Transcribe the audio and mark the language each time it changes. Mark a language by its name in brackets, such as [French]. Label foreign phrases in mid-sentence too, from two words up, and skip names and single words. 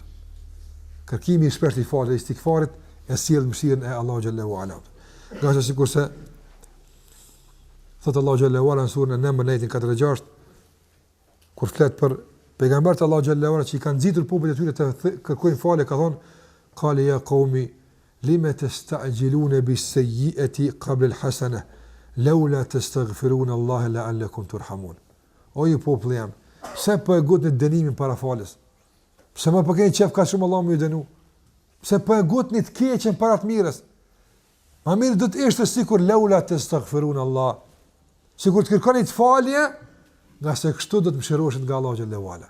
[Albanian] Kërkimi i shpeshtë i falës, istikfarit e sjell mëshirën e [Arabic] الله جل وعلا. [Albanian] Gjasë sikurse thot [Arabic] الله جل وعلا [Albanian] në surën An-Naml ayatin 46 kur flet për pejgambert [Arabic] الله جل وعلا [Albanian] që i kanë nxitur popujt e tyre të kërkojnë falë, ka thonë [Arabic] قال يا قوم لم تستعجلون بالسيئة قبل الحسنة لولا تستغفرون الله لعلكم ترحمون. [Albanian] O ju popull jam, pse po e gotni dënimin para falës? Pse më keni qef ka shumë Allah më ju dënu? Pse po e gotni të keqen para të mirës? Ma mirë do të ishte sikur [Arabic] لولا تستغفرون الله. [Albanian] Sikur të kërkoni të falje, nga se kështu do të mëshiroheshin nga [Arabic] الله جل وعلا.